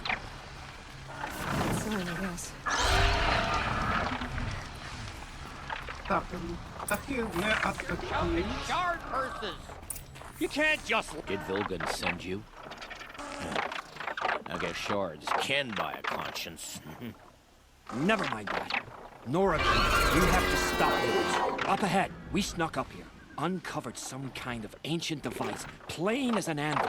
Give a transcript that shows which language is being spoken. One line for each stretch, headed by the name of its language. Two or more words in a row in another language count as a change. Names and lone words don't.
English: Sign, I guess.
Ukrainian: Так, птахи не атакують.
English: You can't just... Did Vilgan send you? I guess shards can buy a conscience. Never mind that. Nora, we have to stop this. Up ahead, we snuck up here. Uncovered some kind of ancient device, plain as an anvil.